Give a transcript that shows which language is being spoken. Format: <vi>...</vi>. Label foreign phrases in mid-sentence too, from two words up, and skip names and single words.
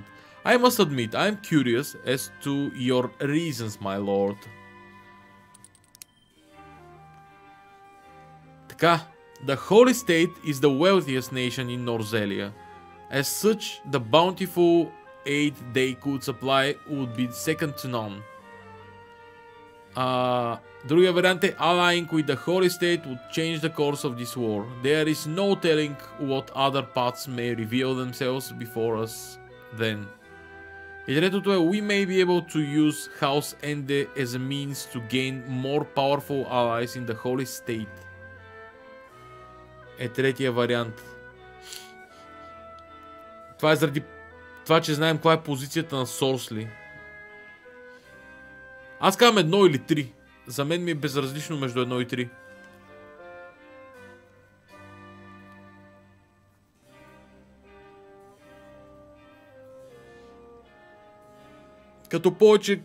<en>I must admit, I am curious as to your reasons, my lord. Така, the Holy State is the wealthiest nation in Norzelia. As such, the bountiful aid they could supply would be second to none.</en> <bg>Другия вариант е,</bg> <en>allying with the Holy State would change the course of this war. There is no telling what other paths may reveal themselves before us then.</en> <bg>И третото е,</bg> <en>we may be able to use House Ende as a means to gain more powerful allies in the Holy State.</en> <bg>Е третия вариант. Това е заради това, че знаем каква е позицията на Сорсли. Аз казвам 1 или 3. За мен ми е безразлично между 1 и 3. Като повече...</bg>